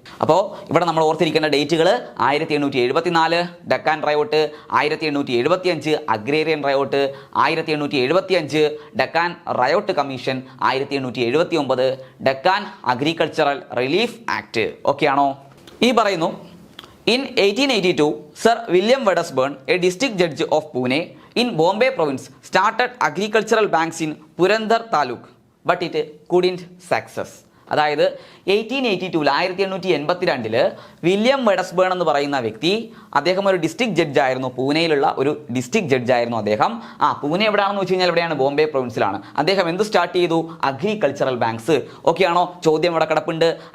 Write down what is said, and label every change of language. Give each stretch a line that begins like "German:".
Malayalam: അപ്പോൾ ഇവിടെ നമ്മൾ ഓർത്തിരിക്കേണ്ട ഡേറ്റുകൾ: 1874 Deccan riot, 1875 agrarian riot, 1875 Deccan riot commission, 1879 Deccan agricultural relief act. Okay ആണോ? ഈ പറയുന്നു,
English: in 1882 Sir William Wedderburn, a district judge of Pune in Bombay province, started agricultural banks in Purandar Taluk, but it couldn't success.
Malayalam: അതായത് 1882 William വെഡസ്ബേൺ എന്ന് പറയുന്ന വ്യക്തി, അദ്ദേഹം ഒരു district judge ആയിരുന്നു, പൂനെയിലുള്ള ഒരു ഡിസ്ട്രിക്ട് ജഡ്ജ് ആയിരുന്നു അദ്ദേഹം. പൂനെ എവിടെയാണെന്ന് വെച്ച് കഴിഞ്ഞാൽ എവിടെയാണ്? ബോംബെ പ്രൊവിൻസിലാണ്. അദ്ദേഹം എന്ത് സ്റ്റാർട്ട് ചെയ്തു? Agricultural banks. ഓക്കെ ആണോ? ചോദ്യം ഇവിടെ കിടപ്പുണ്ട്.